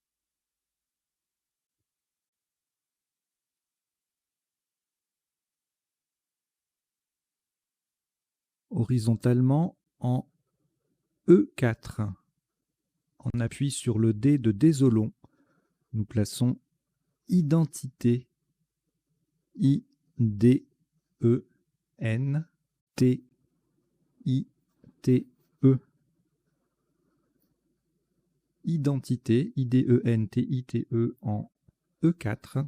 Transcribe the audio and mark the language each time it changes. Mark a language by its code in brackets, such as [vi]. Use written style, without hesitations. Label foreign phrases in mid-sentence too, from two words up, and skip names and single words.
[fr] Horizontalement en E4. On appuie sur le D de désolons. Nous plaçons identité. I, D, E, N, T, I, T, E. Identité, I-D-E-N-T-I-T-E en E4.